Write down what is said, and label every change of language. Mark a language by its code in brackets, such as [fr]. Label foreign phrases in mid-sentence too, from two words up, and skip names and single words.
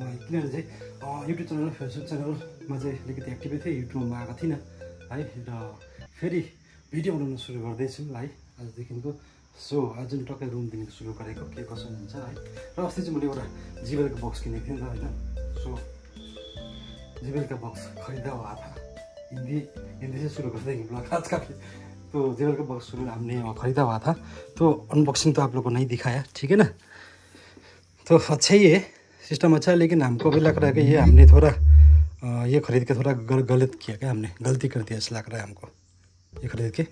[ne] किनभने चाहिँ युट्युब च्यानल फेसबुक च्यानलमा चाहिँ अलिकति एक्टिभै थिएँ, युट्युबमा आएको थिइनँ है। र फेरि भिडियो बनाउन सुरु गर्दैछु है आजदेखिको। सो आज टक्कै रुमदेखिको सुरु गरेको के कसो हुन्छ है। र अस्ति चाहिँ मैले एउटा जिबेलको बक्स किनेको थिएँ नि त होइन। [hi] सो जिबेलका बक्स खरिदा हुआ था, हिंदी से शुरू करते हैं ब्लॉग आज का भी। तो जेबल का बॉक्स हमने खरीदा हुआ था, तो अनबॉक्सिंग तो आप लोगों को नहीं दिखाया, ठीक है ना। तो अच्छा ही है, सिस्टम अच्छा है, लेकिन हमको भी लग रहा है कि ये हमने थोड़ा ये खरीद के थोड़ा गलत किया, क्या हमने गलती कर दिया ऐसा लग रहा है हमको ये खरीद के।